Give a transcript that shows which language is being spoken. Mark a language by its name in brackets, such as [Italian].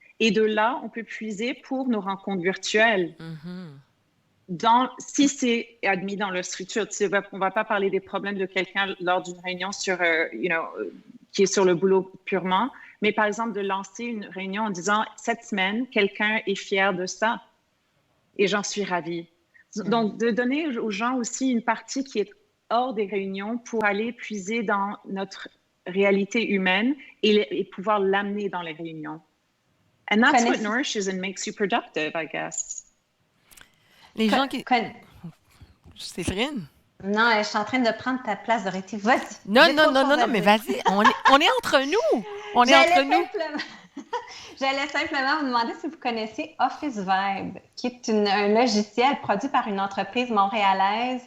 [French] Et de là, on peut puiser pour nos rencontres virtuelles. Si c'est admis dans leur structure, on ne va pas parler des problèmes de quelqu'un lors d'une réunion qui est sur le boulot purement, mais par exemple de lancer une réunion en disant « Cette semaine, quelqu'un est fier de ça et j'en suis ravie. » Donc, de donner aux gens aussi une partie qui est hors des réunions pour aller puiser dans notre réalité humaine et pouvoir l'amener dans les réunions. [English] And that's what nourishes and makes you productive, I guess. [French] Les gens qui... Séverine? Non, je suis en train de prendre ta place, Dorothy. Vas-y. Non, mais vas-y. On est entre nous. J'allais simplement vous demander si vous connaissiez Office Vibe, qui est un logiciel produit par une entreprise montréalaise.